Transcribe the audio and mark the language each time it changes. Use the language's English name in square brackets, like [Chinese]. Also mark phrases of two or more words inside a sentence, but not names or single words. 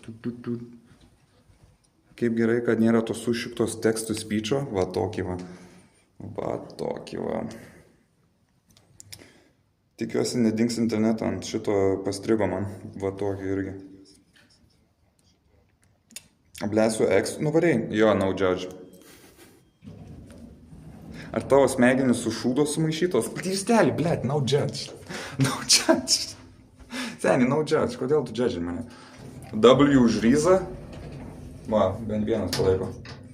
[Lithuanian] Kaip gerai, kad nėra tos sušiktos tekstų speecho. Va tokį va. Tikiuosi nedings internetą, ant šito pastrigo man. Va tokį irgi. Blesiu X, nuvarėjai. Jo, [English] no judge. [Lithuanian] Ar tavo smegenis su šūdo sumaišytos? Kristelį, blėt, [English] no judge. No judge. [Lithuanian] Seniai, [English] no judge. [Lithuanian] Kodėl tu judge mane? W už ryzą. Va, bent vienas palaiko.